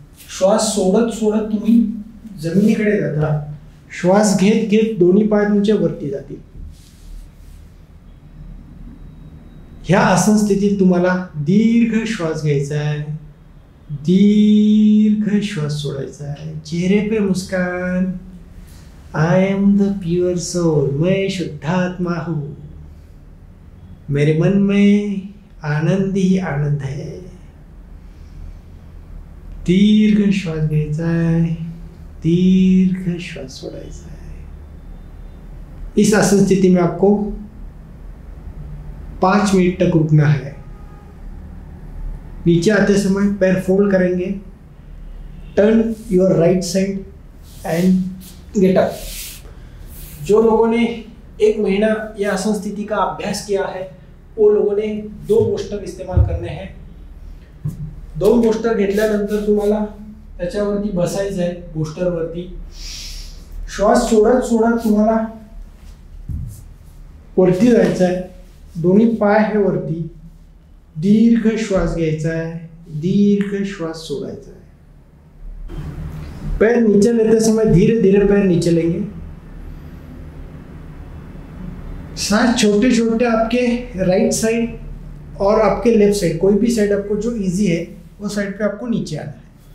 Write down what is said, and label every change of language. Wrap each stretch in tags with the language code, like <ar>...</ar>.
<mr>श्वास सोडत सोडत तुम्ही जमिनीकडे जाता. श्वास घेत घेत दोन्ही पाय तुमच्या वरती जातील. ह्या आसन स्थितीत तुम्हाला दीर्घ श्वास घ्यायचा आहे, दीर्घ श्वास सोडायचा आहे.</mr> <hi>चेहरे पे मुस्कान.</hi> <en>I am the pure soul,</en> <hi>मैं शुद्धात्मा हूँ, मेरे मन में आनंद ही आनंद है.</hi> <mr>दीर्घ श्वास घ्यायचा आहे, दीर्घ श्वास छोड़ायचा है.</mr> <hi>इस आसन स्थिति में आपको 5 मिनट तक रुकना है. नीचे आते समय पैर फोल्ड करेंगे.</hi> <en>Turn your right side and get up.</en> <hi>जो लोगों ने 1 महीना यह आसन स्थिति का अभ्यास किया है वो लोगों ने 2 पोस्टर इस्तेमाल करने हैं.</hi> <mr>2 पोस्टर घेतल्यानंतर तुम्हाला त्याच्यावरती बसायचं आहे. पोस्टरवरती श्वास सोडत सोडत तुम्हाला वरती जायचं आहे. दोन्ही पाय हे वरती. दीर्घ श्वास घ्यायचा आहे, दीर्घ श्वास सोडायचा है.</mr> <hi>पैर नीचे लेते समय धीरे धीरे पैर नीचे लेंगे. सांस छोटे छोटे आपके राइट साइड और आपके लेफ्ट साइड, कोई भी साइड आपको जो इजी है वो साइड पे आपको नीचे आना है.</hi>